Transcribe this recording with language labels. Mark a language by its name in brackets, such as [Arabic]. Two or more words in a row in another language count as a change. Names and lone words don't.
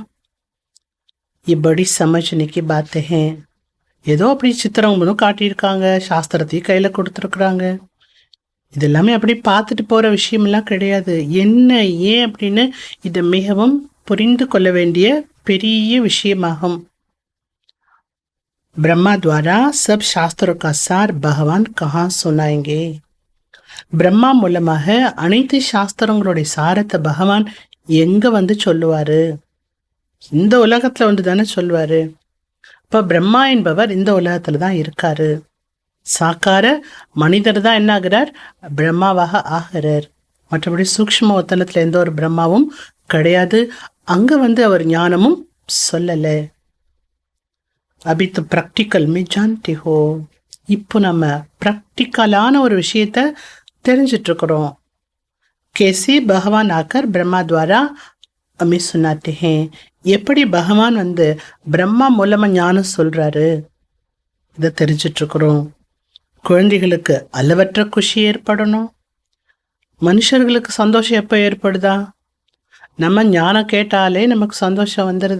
[Hindi] இப்படி समझने की बात है. [Tamil] ஏதோ அப்படி சித்திரம் காட்டியிருக்காங்க, சாஸ்திரத்தையும் கையில கொடுத்துருக்குறாங்க. இது எல்லாமே அப்படி பார்த்துட்டு போற விஷயமெல்லாம் கிடையாது. என்ன ஏன் அப்படின்னு இது மிகவும் புரிந்து கொள்ள வேண்டிய பெரிய விஷயமாகும். [Hindi] ब्रह्मा द्वारा सब शास्त्रों का सार भगवान कहाँ सुनाएंगे? [Tamil] பிரம்மா மூலமாக அனைத்து சாஸ்திரங்களுடைய சாரத்தை பகவான் எங்க வந்து சொல்லுவாரு? இந்த உலகத்துல வந்து தானே சொல்லுவாரு. இப்ப பிரம்மா என்பவர் இந்த உலகத்துல தான் இருக்காரு. சாக்கார மனிதர் தான் என்ன ஆகிறார்? பிரம்மாவாக ஆகிறார். மற்றபடி சூக்ஷ்ம வத்தனத்துல எந்த ஒரு பிரம்மாவும் கிடையாது. அங்க வந்து அவர் ஞானமும் சொல்லல. [Hindi] அபி तो प्रैक्टिकल में जानते हो. [Tamil] இப்போ நம்ம ப்ராக்டிக்கலான ஒரு விஷயத்த தெரிஞ்சிட்டு இருக்கிறோம். [Hindi] कैसे भगवान आकर ब्रह्मा द्वारा हमें सुनाते हैं. [Tamil] எப்படி பகவான் வந்து பிரம்மா மூலமா ஞானம் சொல்றாரு இதை தெரிஞ்சிட்டு இருக்கிறோம். குழந்தைகளுக்கு அளவற்ற குஷி ஏற்படணும். மனுஷர்களுக்கு சந்தோஷம் எப்போ ஏற்படுதா? நம்ம ஞானம் கேட்டாலே நமக்கு சந்தோஷம் வந்துடுது.